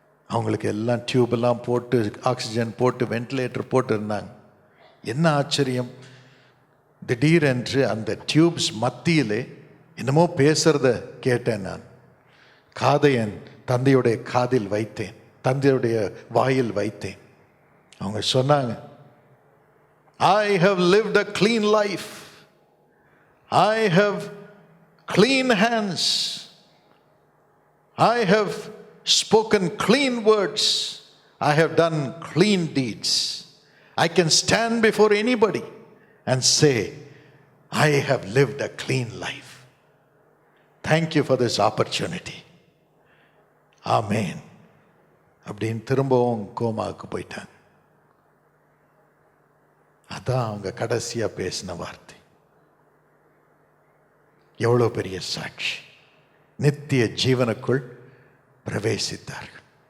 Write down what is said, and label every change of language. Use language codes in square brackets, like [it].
[ta] அவங்களுக்கு எல்லாம் டியூபெல்லாம் போட்டு, ஆக்சிஜன் போட்டு, வென்டிலேட்டர் போட்டு இருந்தாங்க. என்ன ஆச்சரியம், திடீரென்று அந்த டியூப்ஸ் மத்தியிலே என்னமோ பேசுறத கேட்டேன். நான் காதை என் தந்தையுடைய காதில் வைத்தேன், தந்தையுடைய வாயில் வைத்தேன். அவங்க சொன்னாங்க, [en] I have lived a clean life. I have clean hands. I have spoken clean words. I have done clean deeds. I can stand before anybody and say, I have lived a clean life. Thank you for this opportunity. Amen. [ta] அப்படின்னு திரும்பவும் கோமாவுக்கு போயிட்டாங்க. அதான் அவங்க கடைசியா பேசின வார்த்தை. எவ்வளோ பெரிய சாட்சி. நித்திய ஜீவனுக்குள் பிரவேசித்தார்கள்.